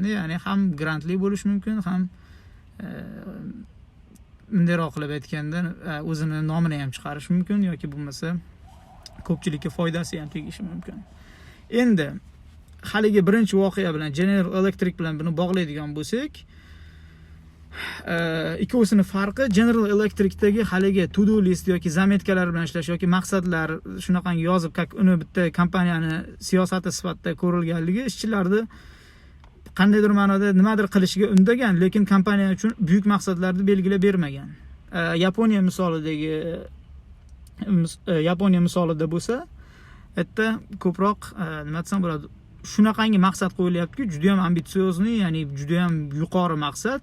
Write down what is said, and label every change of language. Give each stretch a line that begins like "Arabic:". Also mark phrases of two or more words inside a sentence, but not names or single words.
Uzbek: Ya'ni ham grantli bo'lish mumkin, ham undayroq qilib aytganda o'zini nomini ham chiqarish mumkin yoki bo'lmasa ko'pchilikka foydasi ham tegishi mumkin. Endi haligi birinchi voqea bilan General Electric bilan buni bog'laydigan bo'lsak, ikkovisining farqi General Electricdagi haligi
English: to-do list
Uzbek: yoki zametkalar bilan ishlash yoki maqsadlar shunaqangi yozib, uni bitta kompaniyani siyosati sifatida ko'rilganligi ishchilarni qandaydir ma'noda nimadir qilishiga undagan, lekin kompaniya uchun buyuk maqsadlarni belgilab bermagan. Yaponiya misolida bo'lsa, bitta ko'proq nima desam bo'ladi, shunaqangi maqsad qo'yilyapti-ku, juda ham ambitsiozni, ya'ni juda ham yuqori maqsad.